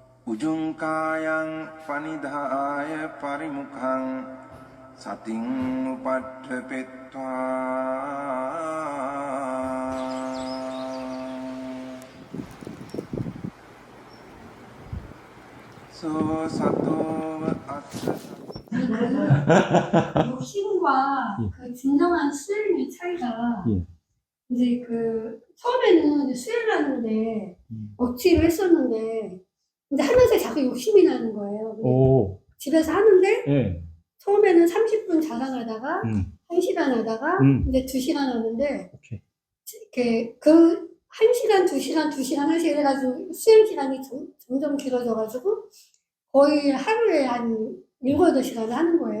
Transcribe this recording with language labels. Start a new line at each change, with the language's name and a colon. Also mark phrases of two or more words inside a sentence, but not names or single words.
Pali: උජුංකායං පනිදාය පරිමුඛං සතින් උපට්ඨපෙත්වා සෝ සතෝව අත්ථ
Korean: 욕심과 그 진정한 수행의 차이가 이제 처음에는 이제 수행을 하는데 억지로 했었는데 이제 하면서 자꾸 욕심이 나는 거예요. 집에서 하는데 처음에는 30분 자랑 하다가 1시간 하다가 이제 2시간 하는데 이렇게 그 1시간, 2시간, 2시간 하시 해가지고 수행 기간이 점점 길어져가지고 거의 하루에 한 7, 8시간을 하는 거예요.